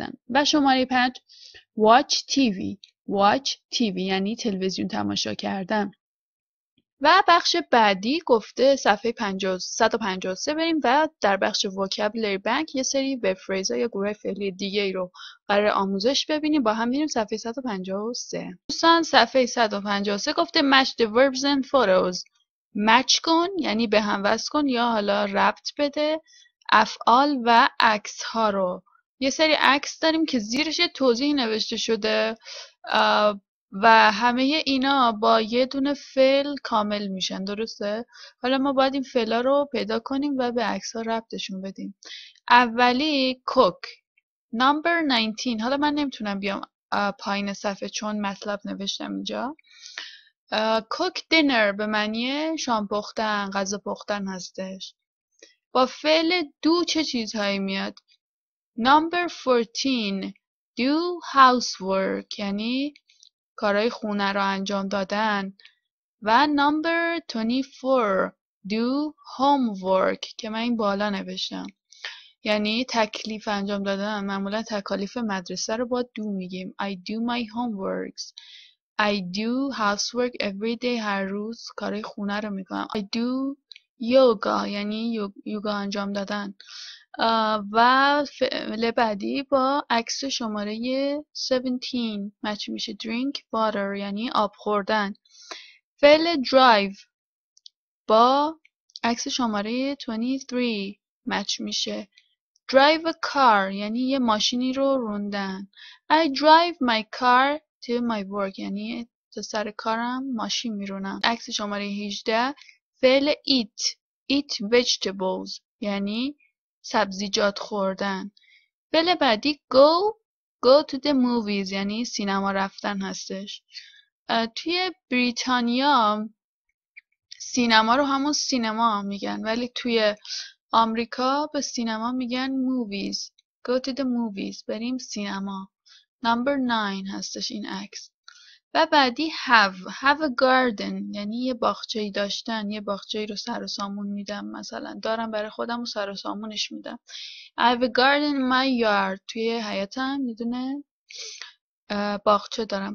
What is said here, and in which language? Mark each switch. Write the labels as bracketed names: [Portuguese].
[Persian] و شماره 5 watch TV یعنی تلویزیون تماشا کردن. و بخش بعدی گفته صفحه 153 بریم و در بخش vocabulary bank یه سری verb phrase یا گروه فعلی دیگه ای رو قرار آموزش ببینیم. با هم میریم صفحه 153. دوستان صفحه 153 گفته [English] match the verbs and photos. [Persian] match کن یعنی به هم وصل کن یا حالا ربط بده افعال و عکس ها رو. یه سری عکس داریم که زیرش توضیح نوشته شده و همه اینا با یه دونه فعل کامل میشن. درسته؟ حالا ما باید این فعلا رو پیدا کنیم و به عکس ها ربطشون بدیم. اولی [English] cook number 19. [Persian] حالا من نمیتونم بیام پایین صفحه چون مطلب نوشتم اینجا. cook dinner به معنی شام پختن، غذا پختن هستش. با فعل do چه چیزهایی میاد؟ number 14 do housework یعنی کارهای خونه رو انجام دادن. و number 24 do homework که من این بالا نوشتم یعنی تکلیف انجام دادن. معمولا تکالیف مدرسه رو با do میگیم. [English] I do my homeworks. I do housework every day. [Persian] هر روز کارهای خونه رو میکنم. [English] I do yoga [Persian] یعنی یوگا انجام دادن. و فعل بعدی با عکس شماره 17 مچ میشه. drink water یعنی آب خوردن. فعل drive با عکس شماره 23 مچ میشه. drive a car یعنی یه ماشینی رو روندن. [English] I drive my car to my work [Persian] یعنی تا سر کارم ماشین میرونم. عکس شماره 18 فعل eat vegetables یعنی سبزیجات خوردن. فعل بعدی go to the movies یعنی سینما رفتن هستش. توی بریتانیا سینما رو همون سینما میگن ولی توی آمریکا به سینما میگن movies. [English] go to the movies [Persian] بریم سینما. number 9 هستش این عکس. و بعدی have a garden یعنی یه باغچه‌ای داشتن. یه باغچه‌ای رو سر و سامون میدم. مثلا دارم برای خودم و سر و سامونش میدم. [English] I have a garden in my yard. [Persian] توی حیاتم یه دونه باغچه دارم.